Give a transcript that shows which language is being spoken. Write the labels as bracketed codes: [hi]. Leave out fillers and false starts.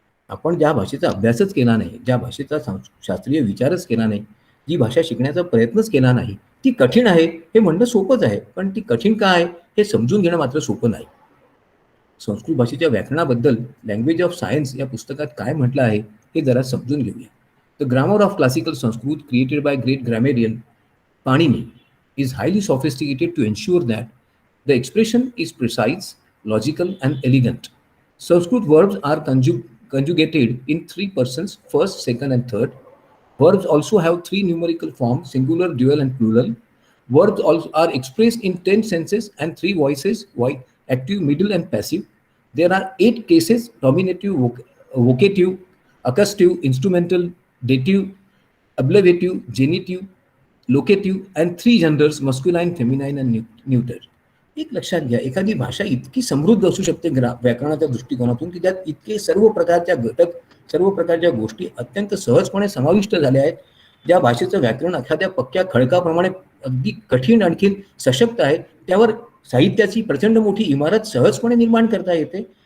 [mr] आपण ज्या भाषेचा अभ्यासच केला नाही, ज्या भाषेचा शास्त्रीय विचारच केला नाही, जी भाषा शिकण्याचा प्रयत्नच केला नाही, ती कठीण आहे हे म्हणणं सोपंच आहे, पण ती कठीण का आहे हे समजून घेणं मात्र सोपं नाही. संस्कृत भाषेच्या व्याकरणाबद्दल लँग्वेज ऑफ सायन्स या पुस्तकात काय म्हटलं आहे हे जरा समजून घेऊया. [en] The grammar of classical Sanskrit created by great grammarian Panini is highly sophisticated to ensure that the expression is precise, logical, and elegant. Sanskrit verbs are conjugated in 3 persons, first, second, and third. Verbs also have 3 numerical forms, singular, dual, and plural. Verbs also are expressed in 10 senses and 3 voices, active, middle, and passive. There are 8 cases: nominative, vocative, accusative, instrumental, dative, ablative, genitive, locative and 3 genders, masculine, feminine and neuter. [mr] एक लक्षात घ्या, एखादी भाषा इतकी समृद्ध असू शकते व्याकरणाच्या दृष्टिकोनातून की त्यात इतके सर्व प्रकारच्या घटक, सर्व प्रकारच्या गोष्टी अत्यंत सहजपणे समाविष्ट झाल्या आहेत. ज्या भाषेचं व्याकरण एखाद्या पक्क्या खडकाप्रमाणे अगदी कठीण आणखीन सशक्त आहे, त्यावर साहित्याची प्रचंड मोठी इमारत सहजपणे निर्माण करता येते.